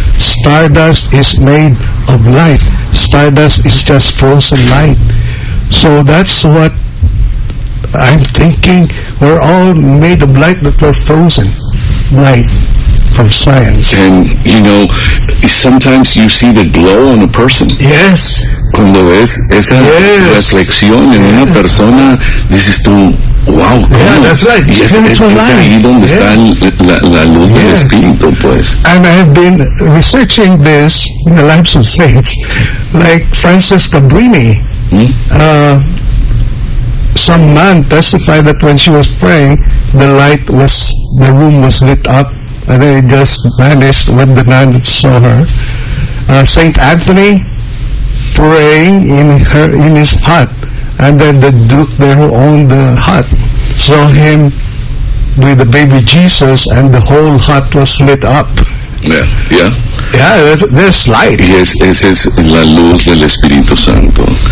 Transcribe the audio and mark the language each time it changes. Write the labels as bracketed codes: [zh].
[en] Stardust is made of light. Stardust is just frozen light. So that's what I'm thinking. We're all made of light, but we're frozen light from science. And you know, sometimes you see the glow on a person. Yes. [es] Cuando ves esa reflexión en una persona, dices tú, wow, [en] ¿cómo? Yeah, that's right. [es] Es ahí donde está la luz del Espíritu, pues. [en] And I have been researching this in the lives of saints, like Frances Cabrini. Some man testified that when she was praying, the room was lit up, and then it just vanished when the nun saw her. Saint Anthony praying in his hut, and then the duke there who owned the hut saw him with the baby Jesus, and the whole hut was lit up. Yeah, there's light. [es] Y esa es la luz del Espíritu Santo.